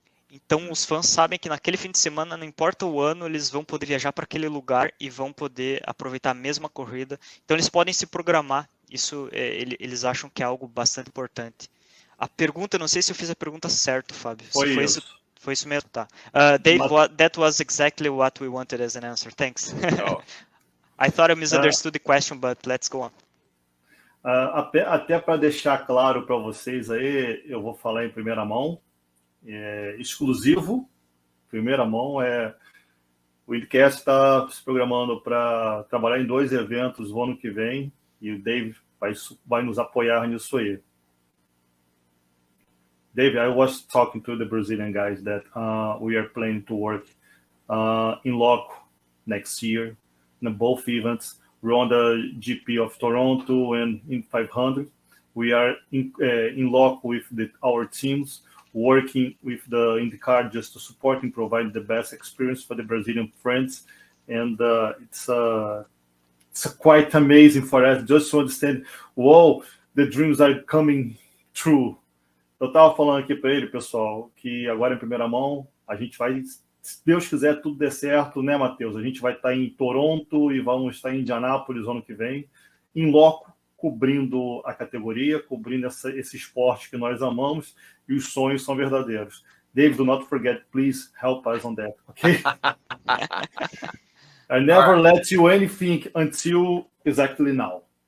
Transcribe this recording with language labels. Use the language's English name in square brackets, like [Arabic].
[Portuguese] Então, os fãs sabem que naquele fim de semana, não importa o ano, eles vão poder viajar para aquele lugar e vão poder aproveitar a mesma corrida. Então, eles podem se programar. Isso, eles acham que é algo bastante importante. A pergunta, não sei se eu fiz a pergunta certa, Fábio. Foi isso mesmo, tá. [English] Dave, that was exactly what we wanted as an answer. Thanks. Oh. I thought I misunderstood the question, but let's go on. [Portuguese] Até para deixar claro para vocês aí, eu vou falar em primeira mão. Exclusivo, primeira mão, o IndyCast está se programando para trabalhar em 2 eventos no ano que vem e o Dave vai nos apoiar nisso aí. [English] Dave, I was talking to the Brazilian guys that we are planning to work in loco next year in both events. We're on the GP of Toronto and in 500. We are in loco with our teams, working with the IndyCar just to support and provide the best experience for the Brazilian friends. And it's quite amazing for us just to understand, whoa, the dreams are coming true. [Portuguese] Eu estava falando aqui para ele, pessoal, que agora em primeira mão, a gente vai, se Deus quiser, tudo der certo, né, Matheus? A gente vai estar em Toronto e vamos estar em Indianápolis ano que vem, em loco, cobrindo a categoria, cobrindo esse esporte que nós amamos, e os sonhos são verdadeiros. [English] Dave, do not forget, please help us on that, okay? I never let you anything until exactly now.